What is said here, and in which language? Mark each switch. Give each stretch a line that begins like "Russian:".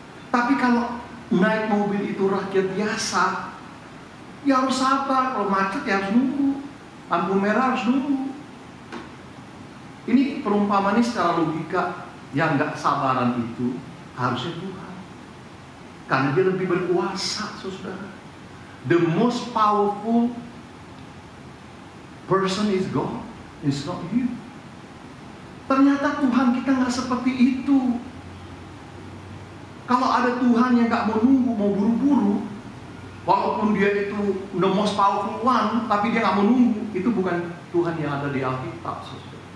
Indonesian: Tapi kalau naik mobil itu rakyat biasa, ya harus sabar. Kalau macet ya harus nunggu, lampu merah harus nunggu. Ini perumpamaan secara logika, yang nggak sabaran itu harusnya Tuhan, karena dia lebih berkuasa, saudara.
English: The most powerful person is God, it's not you.
Indonesian: Ternyata Tuhan kita nggak seperti itu. Kalau ada Tuhan yang nggak mau nunggu, mau buru-buru, walaupun dia itu
English: the most powerful one,
Indonesian: tapi dia nggak mau nunggu, itu bukan Tuhan yang ada di Alkitab, saudara.